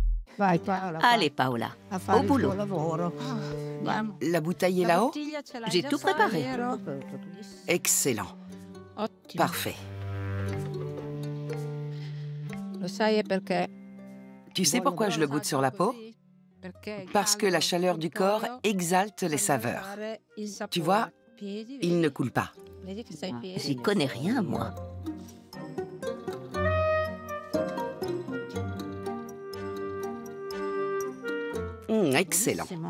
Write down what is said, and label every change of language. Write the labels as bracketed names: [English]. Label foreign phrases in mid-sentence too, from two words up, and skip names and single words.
[Italian] Vai Paola, [French] Allez, Paola, [Italian] a fare [French] au [Italian] il [French] boulot. [Italian] tuo lavoro. Andiamo. [French] La bouteille est là-haut? J'ai tout préparé. Excellent. [Italian] Ottimo. [French] Parfait. [Italian] Lo sai è perché [French] Tu sais pourquoi je le goûte sur la peau? Parce que la chaleur du corps exalte les saveurs. Tu vois, il ne coule pas. J'y connais rien, moi. Excellent.